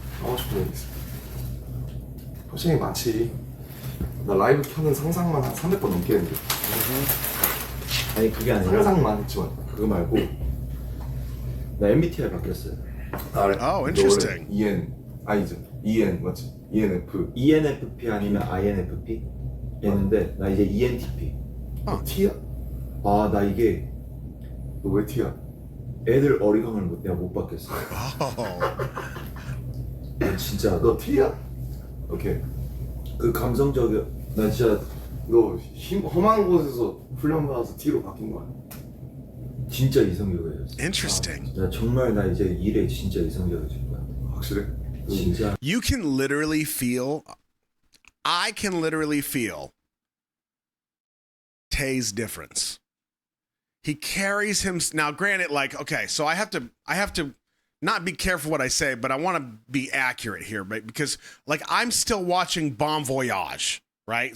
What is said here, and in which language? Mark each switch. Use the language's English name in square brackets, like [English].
[Korean] 하고 싶은 얘기 있어. 훨씬 많지. 나 라이브 켜는 상상만 한 300번 넘게 했는데. 아니 그게 아니라 상상만 했지만. 그거 말고 나 MBTI 바뀌었어요. 아, 그래? [English] Oh, interesting. [Korean] 너 원래 아니죠. 맞지? ENF. ENFP 아니면 INFP? 였는데 나 이제 ENTP. T야? 아 나 이게 너 왜 T야? 애들 어리광을 내가 못 받겠어. [English] Oh. [Korean] 나 진짜 너 T야? 오케이. 그 감성적이야. 나 진짜 너 험한 곳에서 훈련받아서 T로 바뀐 거야. 진짜 이성적이에요. [English] Interesting. [Korean] 나 정말 나 이제 일에 진짜 이성적이질 거야. 확실해? 진짜. [English] You can literally feel, I can literally feel Tay's difference. He carries him now. Granted, like, okay, so I have to not be careful what I say, but I want to be accurate here, but because like I'm still watching Bon Voyage, right?